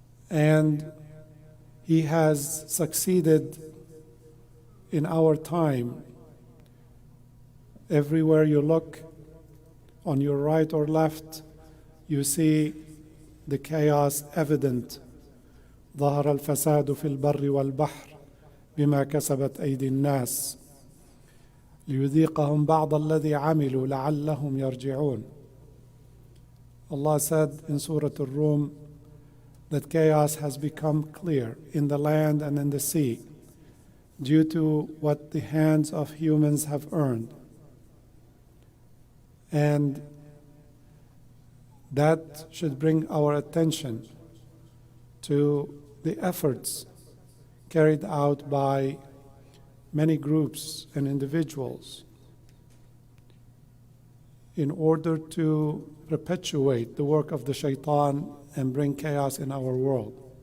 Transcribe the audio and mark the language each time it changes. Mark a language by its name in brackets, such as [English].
[English] And he has succeeded in our time. Everywhere you look, on your right or left, you see the chaos evident. [Arabic] ظهر الفساد في البر والبحر بما كسبت أيدي الناس ليذيقهم بعض الذي عملوا لعلهم يرجعون. [English] Allah said in Surah Ar-Rum that chaos has become clear in the land and in the sea due to what the hands of humans have earned. And that should bring our attention to the efforts carried out by many groups and individuals in order to perpetuate the work of the shaitan and bring chaos in our world.